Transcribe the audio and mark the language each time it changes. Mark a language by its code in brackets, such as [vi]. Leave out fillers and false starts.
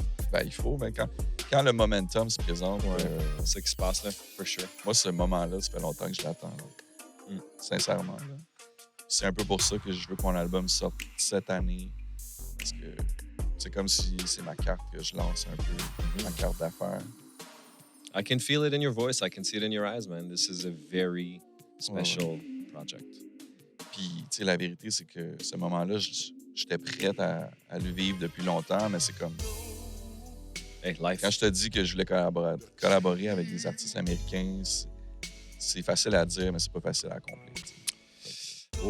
[fr] Ben, il faut, mais quand le momentum se présente, Ouais. C'est ce qui se passe, là. [en] For sure. [fr] moi, ce moment-là, ça fait longtemps que je l'attends. Là. Mm. Sincèrement. Là. C'est un peu pour ça que je veux que mon album sorte cette année. Parce que c'est comme si c'est ma carte que je lance un peu, ma carte d'affaires. [en] I can feel it in your voice. I can see it in your eyes, man. This is a very special project. [fr] Puis, tu sais, la vérité, c'est que ce moment-là, j'étais prête à le vivre depuis longtemps, mais c'est comme... [en] Hey, life. [fr] Quand je te dis que je voulais collaborer avec des artistes américains, c'est facile à dire, mais c'est pas facile à accomplir. Tu sais.